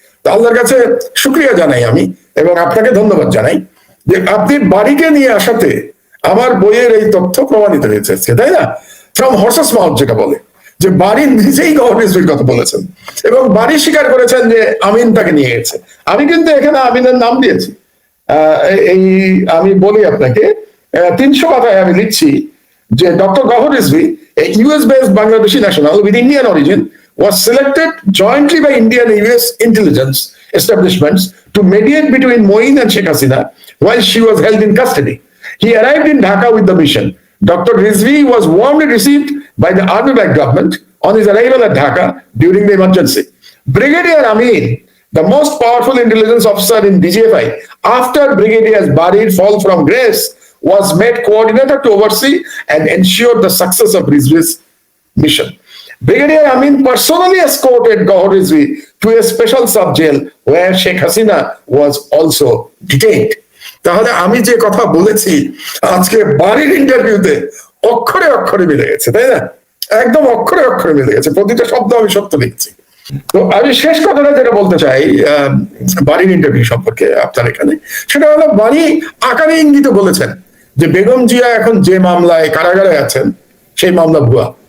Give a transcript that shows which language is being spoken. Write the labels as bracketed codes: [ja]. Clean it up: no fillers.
[bn] তো আল্লাহর কাছে শুকরিয়া জানাই আমি, এবং আপনাকে ধন্যবাদ জানাই যে আপনি বাড়িকে নিয়ে আসাতে আমার বইয়ের এই তথ্য প্রমাণিত হয়েছে, তাই না? [en] from horse's mouth, [bn] যেটা বলে, যে বাড়ি নিজেই গহর রিজভির কথা বলেছেন, এবং বাড়ি স্বীকার করেছেন যে আমিন তাকে নিয়ে গেছে। আমি কিন্তু এখানে আমিনের নাম দিয়েছি। এই আমি বলি আপনাকে, 300 পাতায় আমি লিখছি যে doctor Gohar Rizvi, [en] a US-based Bangladeshi national with Indian origin, was selected jointly by Indian and US intelligence establishments to mediate between Moin and Sheikh Hasina while she was held in custody. He arrived in Dhaka with the mission. Dr. Rizvi was warmly received by the army-backed government on his arrival at Dhaka during the emergency. Brigadier Amin, the most powerful intelligence officer in DGFI, after Brigadier Bari's fall from grace, was made coordinator to oversee and ensure the success of Rizvi's mission. Brigadier Amin personally escorted Gawhar Rizvi to a special sub-jail where Sheikh Hasina was also detained. [bn] তাহলে আমি যে কথা বলেছি আজকে বাড়ির ইন্টারভিউতে অক্ষরে অক্ষরে মিলে গেছে, তাই না? একদম অক্ষরে অক্ষরে মিলে গেছে, প্রতিটা শব্দ আমি সত্য লিখছি। তো আমি শেষ কথাটা যেটা বলতে চাই বাড়ির ইন্টারভিউ সম্পর্কে আপনার এখানে, সেটা হলো বাড়ি আকারে ইঙ্গিত বলেছেন যে বেগম জিয়া এখন যে মামলায় কারাগারে আছেন সেই মামলা ভুয়া।